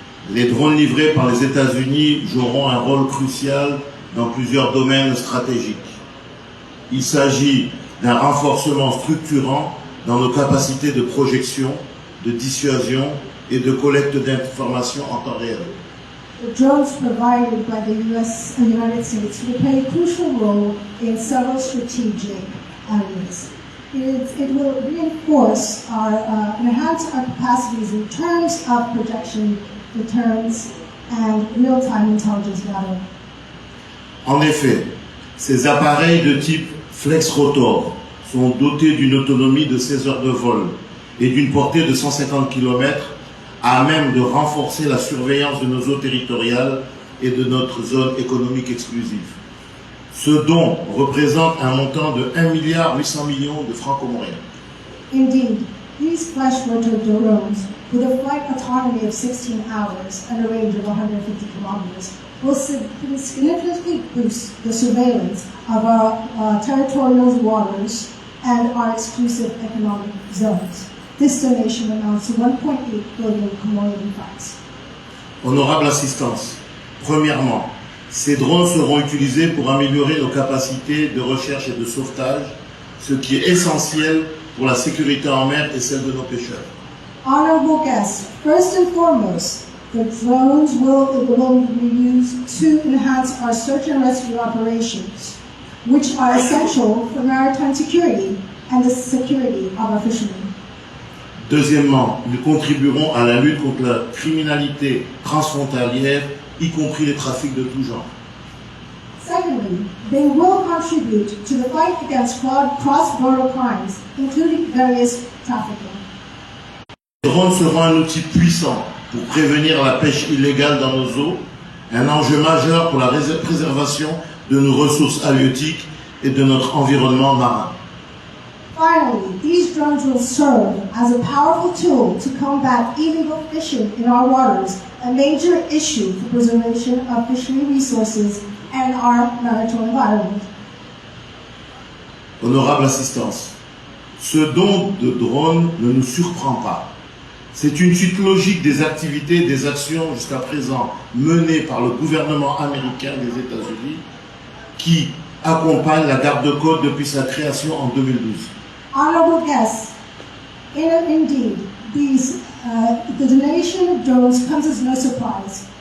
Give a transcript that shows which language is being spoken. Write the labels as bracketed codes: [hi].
[fr] Les drones livrés par les États-Unis joueront un rôle crucial dans plusieurs domaines stratégiques. Il s'agit d'un renforcement structurant dans nos capacités de projection, de dissuasion et de collecte d'informations en temps réel. [en] The drones provided by the United States will play a crucial role in several strategic areas. It will reinforce enhance our capacities in terms of projection, deterrence, and real-time intelligence gathering. [fr] En effet, ces appareils de type Flex-Rotor sont dotés d'une autonomie de 16 heures de vol et d'une portée de 150 km à même de renforcer la surveillance de nos eaux territoriales et de notre zone économique exclusive. Ce don représente un montant de 1,8 milliard de francs comoriens. [en] Indeed, these flesh-rotor drones, with a flight autonomy of 16 hours and a range of 150 kilometers, will significantly boost the surveillance of our territorial waters and our exclusive economic zones. This donation amounts to 1.8 billion Comorian francs. [fr] Honorable assistance, premièrement, ces drones seront utilisés pour améliorer nos capacités de recherche et de sauvetage, ce qui est essentiel pour la sécurité en mer et celle de nos pêcheurs. [en] Honorable guests, first and foremost, the drones will be used to enhance our search and rescue operations, which are essential for maritime security and the security of our fishermen. [fr] Deuxièmement, ils contribueront à la lutte contre la criminalité transfrontalière, y compris les trafics de tout genre. [en] Secondly, they will contribute to the fight against cross-border crimes, including various trafficking. [fr] Les drones seront un outil puissant pour prévenir la pêche illégale dans nos eaux, un enjeu majeur pour la préservation de nos ressources halieutiques et de notre environnement marin. [en] Finally, these drones will serve as a powerful tool to combat illegal fishing in our waters, a major issue for preservation of fishery resources and our maritime environment. [fr] Honorable assistance, ce don de drones ne nous surprend pas. C'est une suite logique des activités et des actions jusqu'à présent menées par le gouvernement américain des États-Unis qui accompagne la garde-côte depuis sa création en 2012. [en] Honorable guests, indeed, the donation of drones comes as no surprise.